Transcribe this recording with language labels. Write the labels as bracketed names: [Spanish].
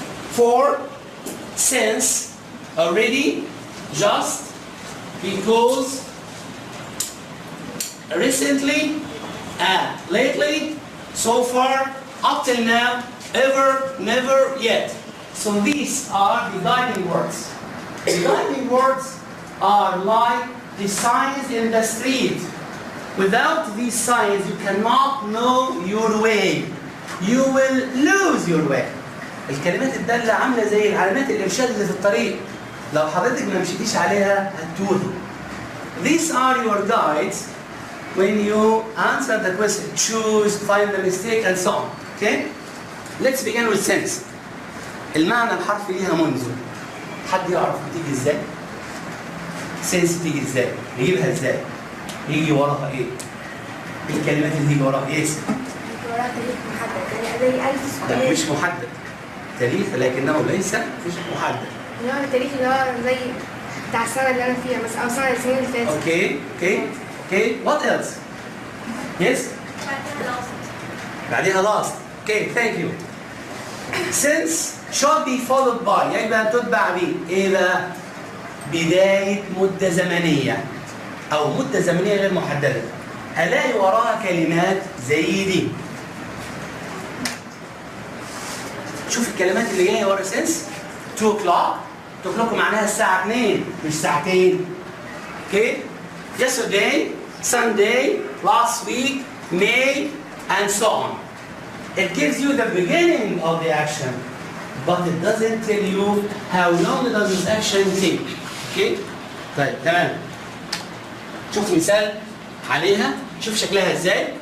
[English] For, since, already, just, because, recently, lately, so far, up till now, ever, never, yet. So these are the guiding words. The guiding words are like the signs in the street. Without these signs, you cannot know your way. You will lose your way. [Arabic] الكلمات الدالة عاملة زي العلامات الإرشاد اللي في الطريق. لو حضرتك ما مشيتيش عليها هتتوهي. [English] These are your guides when you answer the question, choose, find the mistake, and so on. Okay? Let's begin with sense. [Arabic] المعنى الحرفي ليها منذ. حد يعرف بتيجي ازاي؟ sense بتيجي ازاي؟ نجيبها ازاي؟ يجي وراها ايه؟ ايه الكلمات اللي تيجي وراها ايه؟ وراها تاريخ محدد يعني زي 1000 لا سؤال. مش محدد. تاريخ لكنه ليس مش محدد. اللي هو التاريخ اللي هو زي بتاع السنة اللي أنا فيها مثلا أو السنة اللي فاتت. [English] Okay. What else? Yes? [Arabic] بعديها last. [English] Okay, thank you. Since should be followed by [Arabic] يجب أن تتبع به إيه بقى؟ بداية مدة زمنية أو مدة زمنية غير محددة. هلاقي وراها كلمات زي دي. شوف الكلمات اللي جاية ورا [English] since 2 o'clock. [Arabic] 2 o'clock معناها الساعة 2 مش ساعتين. [English] Okay? Yesterday, Sunday, last week, May, and so on. It gives you the beginning of the action, but it doesn't tell you how long does this action take. Okay? [Arabic] طيب تمام. شوف مثال عليها. شوف شكلها ازاي.